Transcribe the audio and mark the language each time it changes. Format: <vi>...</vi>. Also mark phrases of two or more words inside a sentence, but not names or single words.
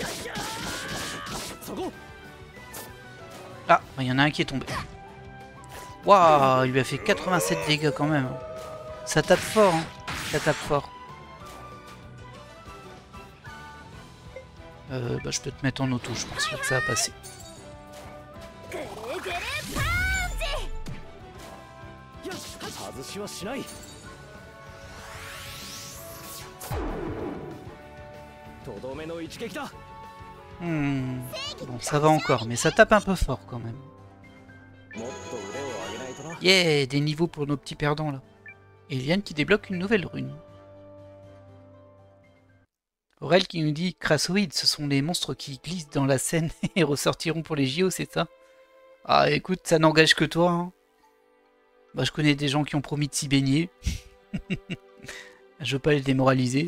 <fr>Ah, il y en a un qui est tombé. Waouh, il lui a fait 87 dégâts quand même. Ça tape fort, hein. Ça tape fort. Bah, je peux te mettre en auto, je pense que ça va passer.</fr> <ja>ぐるぐるパンチ。よし外しはしないとどめの一撃だ</ja> <fr>Bon, ça va encore, mais ça tape un peu fort quand même.</fr> <ja>もっと腕を上げないとな</ja> <fr>Yeah, des niveaux pour nos petits perdants là. Eliane qui débloque une nouvelle rune. Aurel qui nous dit Crassoïdes, ce sont les monstres qui glissent dans la Seine et ressortiront pour les JO, c'est ça? Ah écoute, ça n'engage que toi. Hein. Bah, je connais des gens qui ont promis de s'y baigner. Je veux pas les démoraliser.</fr>